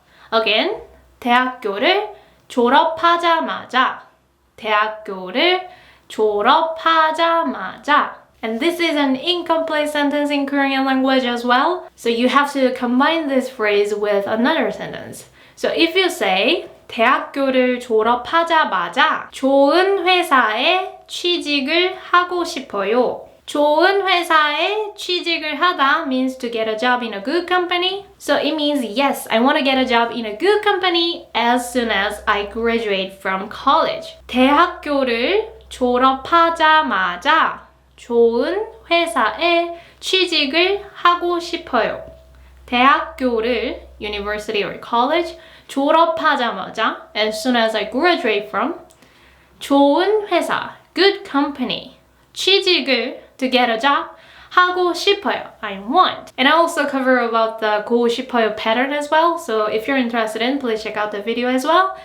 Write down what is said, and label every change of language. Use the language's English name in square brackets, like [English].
[English] Again, [Korean] 대학교를 졸업하자마자. 대학교를 졸업하자마자. [English] And this is an incomplete sentence in Korean language as well. So you have to combine this phrase with another sentence. So if you say [Korean] 대학교를 졸업하자마자 좋은 회사에 취직을 하고 싶어요. 좋은 회사에 취직을 하다 [English] means to get a job in a good company. So it means yes, I want to get a job in a good company as soon as I graduate from college. [Korean] 대학교를 졸업하자마자 좋은 회사에 취직을 하고 싶어요. 대학교를 [English] university or college [Korean] 졸업하자마자 [English] as soon as I graduate from [Korean] 좋은 회사 [English] good company [Korean] 취직을 [English] to get a job [Korean] 하고 싶어요. [English] I want. And I also cover about the 고 싶어요 pattern as well. So if you're interested in, please check out the video as well.